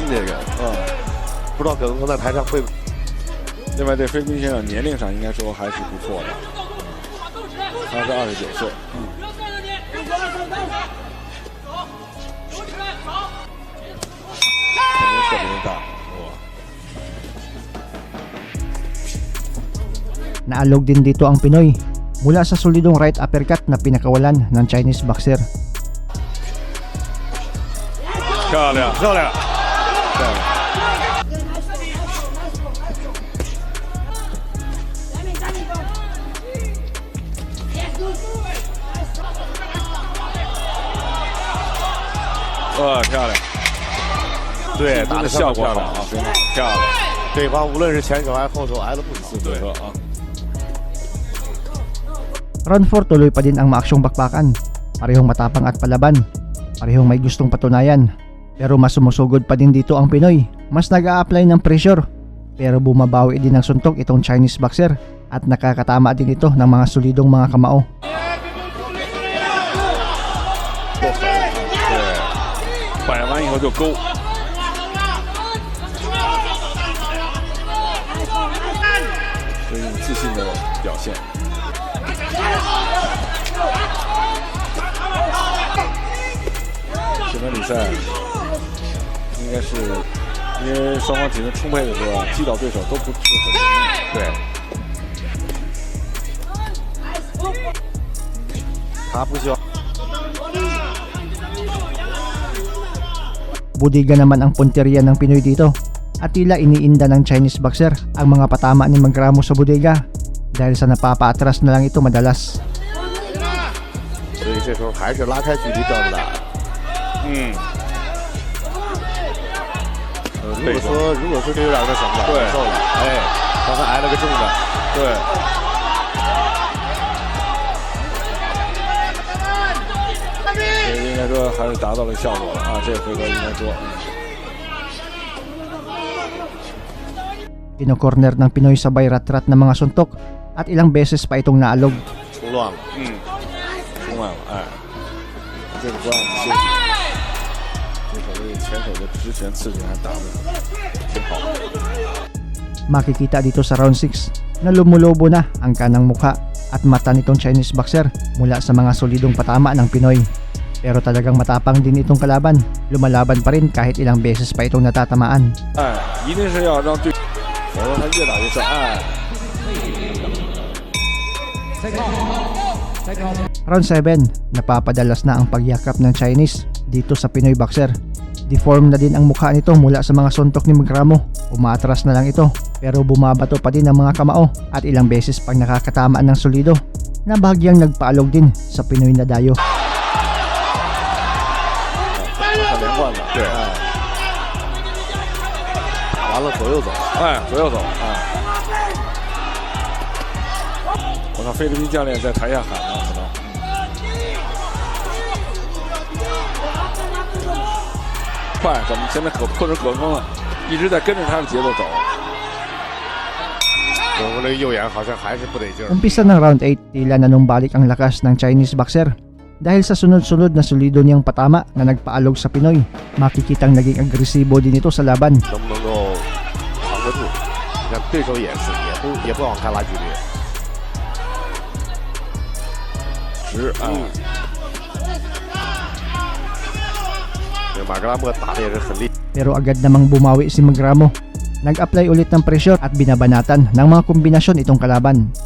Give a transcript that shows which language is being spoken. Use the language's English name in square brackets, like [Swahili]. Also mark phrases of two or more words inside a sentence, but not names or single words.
[Chinese] 这个，不知道葛文峰在台上会。另外，这菲律宾选手年龄上应该说还是不错的，他是29岁。肯定特别的大，哇！ [Filipino] Naalog din dito ang Pinoy mula sa solidong [English] right uppercut [Filipino] na pinakawalan ng [English] Chinese boxer. [Chinese] 漂亮，漂亮，漂亮！哇，漂亮！对，打的效果好啊，非常漂亮。对方无论是前手还是后手挨得不少。对啊。 [Filipino] Round 4 tuloy pa din ang maaksyong bakbakan. Parehong matapang at palaban. Parehong may gustong patunayan. Pero mas sumusugod pa din dito ang Pinoy mas nag-a-apply ng pressure pero bumabawi din ng suntok itong [English] Chinese boxer [Filipino] at nakakatama din ito ng mga solidong mga kamao. [Chinese] 过狠，对，摆完以后就勾。这是自信的表现。这场比赛应该是因为双方体能充沛的时候，击倒对手都不是很容易。对，他不需要。 [Filipino] Budiga naman ang punteriya ng Pinoy dito at tila iniinda ng [English] Chinese boxer [Filipino] ang mga patama ni Magramo sa budiga dahil sa napapaatras na lang ito madalas. [Chinese] 所以这时候还是拉开距离较大。如果说这有点那什么了，对，受了，哎，刚才挨了个重的，对。应该说还是达到了效果了啊！这个回合应该说， [Filipino] Pino-corner ng Pinoy sabay rat-rat ng mga suntok at ilang beses pa itong naalog. [Chinese] 冲乱了，冲乱了，哎，这个不让我们休息。这手的前手的直拳刺拳还打得挺好。 [Filipino] Makikita dito sa round 6 na lumulobo na ang kanang mukha at mata nitong [English] Chinese boxer [Filipino] mula sa mga solidong patama ng Pinoy. Pero talagang matapang din itong kalaban, lumalaban pa rin kahit ilang beses pa itong natatamaan. [Chinese] 哎，一定是要让对，否则他越打越深。哎， [Filipino] Round 7, napapadalas na ang pagyakap ng Chinese dito sa Pinoy boxer. Deform na din ang mukha nito mula sa mga suntok ni Magramo. Umatras na lang ito pero bumabato pa din ang mga kamao at ilang beses pang nakakatamaan ng solido na bahagyang nagpaalog din sa Pinoy na dayo. [Chinese] 很连贯的，对，打完了左右走，哎，左右走，哎。我看菲律宾教练在台下喊呢，可能。快，怎么现在或者葛峰了，一直在跟着他的节奏走。我们这个右眼好像还是不得劲儿。 [Filipino] Umpisa ng round 8, tila nanumbalik ang lakas ng [English] Chinese boxer. [Filipino] Dahil sa sunod-sunod na solido niyang patama na nagpaalog sa Pinoy, makikitang naging agresibo din ito sa laban. [Chinese] 能不能够扛得住？你看对手也是，也不往开拉距离。直，哎，这马格拉莫打的也是很厉害。 [Filipino] Pero agad namang bumawi si Magramo. Nag-apply ulit ng pressure at binabanatan ng mga kombinasyon itong kalaban.